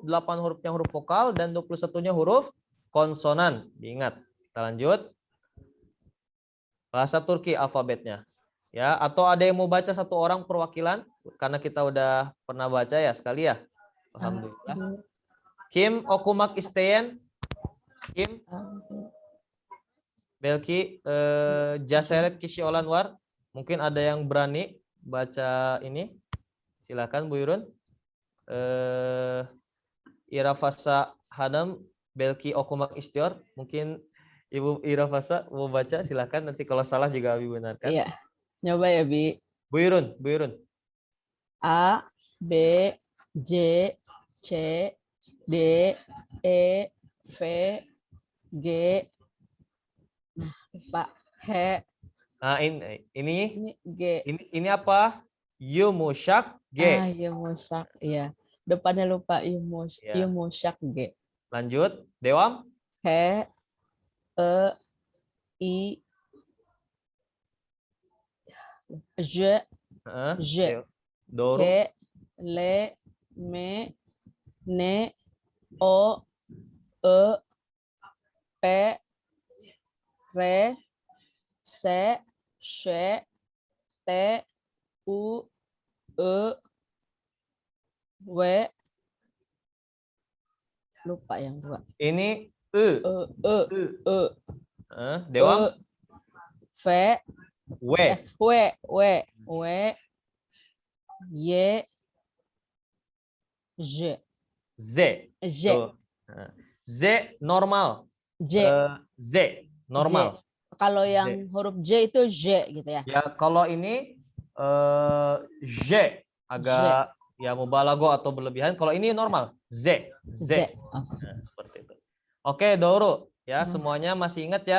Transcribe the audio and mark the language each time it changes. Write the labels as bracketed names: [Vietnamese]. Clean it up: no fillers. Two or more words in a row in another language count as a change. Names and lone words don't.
[Indonesian] 8 hurufnya huruf vokal dan 21-nya huruf konsonan. Diingat. Kita lanjut. Bahasa Turki alfabetnya. Ya, atau ada yang mau baca satu orang perwakilan karena kita udah pernah baca ya sekali ya. Alhamdulillah. [Turkish] Kim okumak isteyen? Kim? Belki Jaseret kişi olan var. [Indonesian] Mungkin ada yang berani baca ini. Silakan Bu Yurun. [Turkish] Irafasa Hanım belki okumak istiyor. [Indonesian] Mungkin Ibu Irafasa mau baca, silakan. Nanti kalau salah juga Abi benarkan. Iya. Nyoba ya, Bi. Bu Yurun. A, B, J, C, D, E, F, G. Nah, lupa. H, Nah, ini ini G. ini apa? Yumusyak G. Yumusyak. Iya. Depannya lupa Ya. Yumusyak G. Lanjut, Dewam. H, E, I, J, J, Doru. K, L, M, N, O, E, P, R, S, Sh, T, U, E, W. Lupa yang dua. Ini Dewam. V, W. W, Y, Z. Z. Z. Tuh. Nah, Z normal. Z. Z normal. Kalau Z. yang huruf J itu Z gitu ya. Ya, kalau ini Z agak ya mubalago atau berlebihan. Kalau ini normal, Z. Z. Nah, seperti itu. Oke, Doru, ya Oh. semuanya masih ingat ya?